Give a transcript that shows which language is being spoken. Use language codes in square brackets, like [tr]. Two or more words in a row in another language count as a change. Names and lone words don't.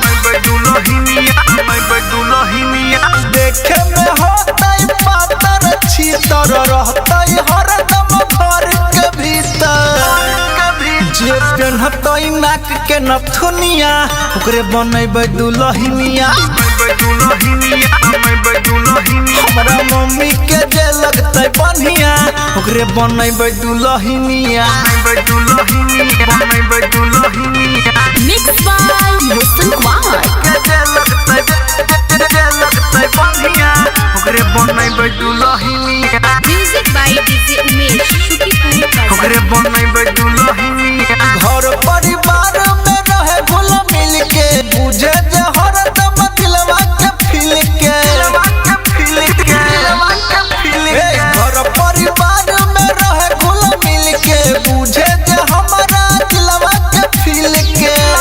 [mai] देखे में होतै पातर छीतर रहतै हरदम घर के भीतर। जे पेन्हतै नाक के नथुनिया ओकरे बनैबै दुल्हनिया। हमरा मम्मी के जे लगतै बढ़िया ओकरे बनैबै दुल्हनिया। [en] Mixed by Mr. Kumar. Music by DJ Umesh, Shukipur [mai] घर परिवार में रहे घुल मिल के बुझे जे हरदम दिलवा के फील के। घर परिवार में रहे घुल मिल के बुझे जे हमारा दिलवा के फील के।